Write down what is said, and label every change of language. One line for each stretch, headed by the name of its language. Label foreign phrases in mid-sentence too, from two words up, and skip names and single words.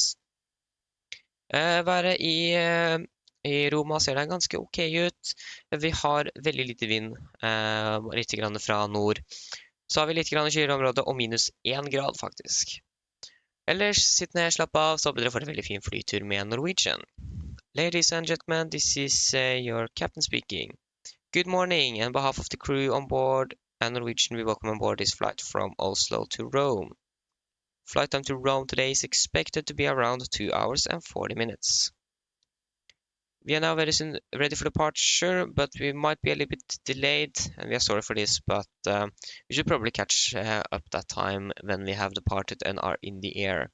Norwegian: Været i Roma ser det ganske ok ut. Vi har veldig lite vind, litt grann fra nord. Så har vi litt grann kyligere område, og minus 1 grad faktisk. Ellers, sitt ned, slapp av, så håper dere får en veldig fin flytur med Norwegian.
English: Ladies and gentlemen, this is your captain speaking. Good morning, on behalf of the crew on board and Norwegian, we welcome on board this flight from Oslo to Rome. Flight time to Rome today is expected to be around 2 hours and 40 minutes. We are now very soon ready for departure, but we might be a little bit delayed, and we are sorry for this, but we should probably catch up that time when we have departed and are in the air.